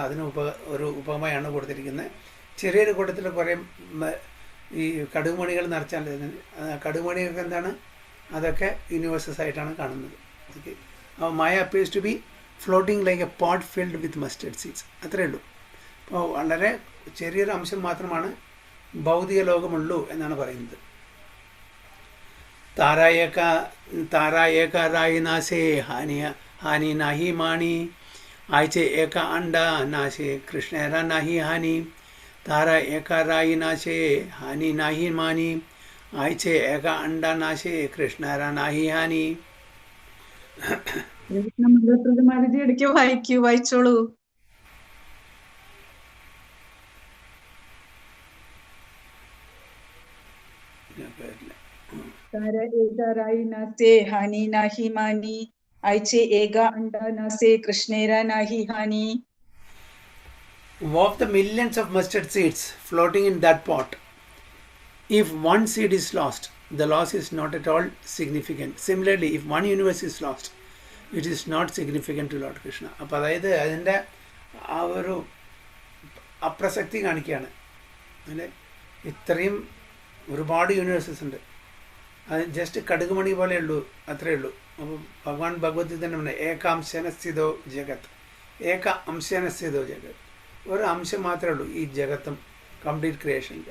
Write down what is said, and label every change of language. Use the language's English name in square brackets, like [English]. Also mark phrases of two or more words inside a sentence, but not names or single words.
[Malayalam] അതിന് ഒരു ഉപമയാണ് കൊടുത്തിരിക്കുന്നത്. ചെറിയൊരു കൂട്ടത്തിൽ കുറേ ഈ കടുകുമണികൾ നിറച്ചാൽ കടുകുമണികൾക്ക് എന്താണ്, അതൊക്കെ യൂണിവേഴ്സസ് ആയിട്ടാണ് കാണുന്നത്. [English] ഓക്കെ, അപ്പോൾ Maya appears to be floating like a pot filled with mustard seeds. [Malayalam] അത്രയേ ഉള്ളൂ. അപ്പോൾ വളരെ ചെറിയൊരു അംശം മാത്രമാണ് ഭൗതിക ലോകമുള്ളൂ എന്നാണ് പറയുന്നത്. [Bangla] তারা একা রাই নাশে হানি নাহি মানি আইছে একা অণ্ড নাশে কৃষ্ণের নাহি হানি. তারা একা রাই নাশে হানি নাহি মানি আইছে একা অণ্ড নাশে কৃষ্ণের নাহি হানি. [Malayalam] മംഗളപ്രദമാരതി ഇടയ്ക്ക് വായിച്ചോളൂ. [Bangla] তারা একা রাই নাশে হানি নাহি মানি আইছে একা অণ্ড নাশে কৃষ্ণের নাহি হানি. [English] Of the millions of mustard seeds floating in that pot, if one seed is lost, the loss is not at all significant. Similarly, if one universe is lost, it is not significant to Lord Krishna. [Malayalam] അപ്പോൾ അതായത് അതിൻ്റെ ആ ഒരു അപ്രസക്തി കാണിക്കുകയാണ്. അല്ലെ, ഇത്രയും ഒരുപാട് യൂണിവേഴ്സസ് ഉണ്ട്, അത് ജസ്റ്റ് കടുകുമണി പോലെ ഉള്ളൂ, അത്രയേ ഉള്ളൂ. അപ്പോൾ ഭഗവാൻ ഭഗവത്ഗീത തന്നെ പറഞ്ഞു, [Sanskrit] ഏകാംശനസ്ഥിതോ ജഗത്, ഏക അംശനസ്ഥിതോ ജഗത്, [Malayalam] ഒരു അംശം മാത്രമേ ഉള്ളൂ ഈ ജഗത്തും [English] complete creation.